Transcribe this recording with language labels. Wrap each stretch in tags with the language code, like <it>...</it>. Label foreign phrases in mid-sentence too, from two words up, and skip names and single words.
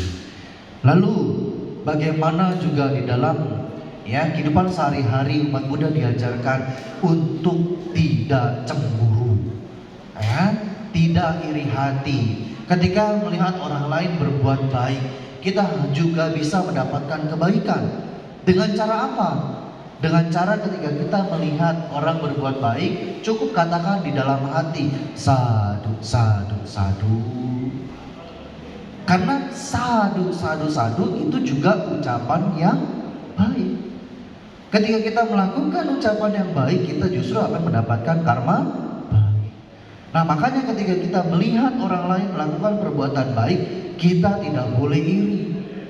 <id>Lalu bagaimana juga di dalam kehidupan sehari-hari umat Buddha diajarkan untuk tidak cemburu, tidak iri hati. Ketika melihat orang lain berbuat baik, kita juga bisa mendapatkan kebaikan. Dengan cara apa? Dengan cara ketika kita melihat orang berbuat baik, cukup katakan di dalam hati,</id> <pi>sadu, sadu, sadu.</pi> <id>Karena</id> <pi>sadu, sadu, sadu</pi> <id>itu juga ucapan yang baik. Ketika kita melakukan ucapan yang baik, kita justru akan mendapatkan karma baik. Nah, makanya ketika kita melihat orang lain melakukan perbuatan baik, kita tidak boleh iri.</id>